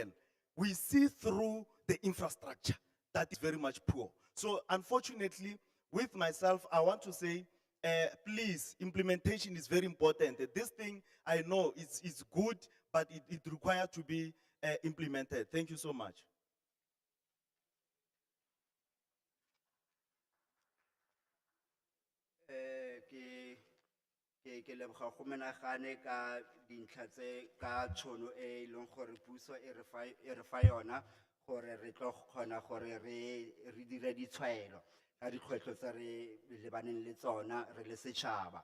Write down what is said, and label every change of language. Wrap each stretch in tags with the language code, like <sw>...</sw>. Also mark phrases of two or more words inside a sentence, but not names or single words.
<en>We see through the infrastructure that is very much poor. So unfortunately, with myself, I want to say, please, implementation is very important. This thing, I know it's good, but it requires to be implemented. Thank you so much.</en> <tn>Ke leboga go menagane ka dintlha tse ka tšhono e leng gore puso e re fa yona gore re tlo kgona gore re dire ditshwaelo ka dikgwetlho tse re lebaneng le tsona re le setšhaba.</tn>